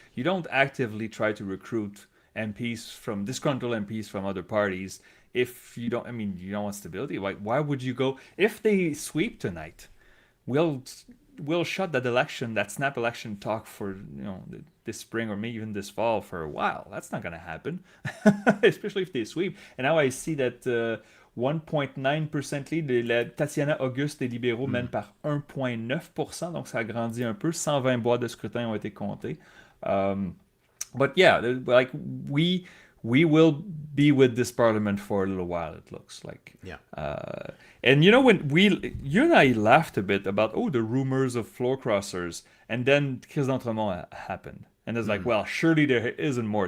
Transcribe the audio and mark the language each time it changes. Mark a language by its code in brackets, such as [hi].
[en] You don't actively try to recruit disgruntled MPs from other parties if you don't want stability. Why would you go? If they sweep tonight, we'll shut that snap election talk for this spring or maybe even this fall for a while. That's not going to happen, especially if they sweep. And now I see that 1,9% lead. [fr] Tatiana Auguste des libéraux mène par 1,9%, donc ça a grandi un peu. 120 boîtes de scrutin ont été comptées. [en] But yeah, we will be with this parliament for a little while, it looks like. Yeah. And when you and I laughed a bit about the rumors of floor crossers, and then Chris d'Entremont happened, and it's like, well, surely there isn't more.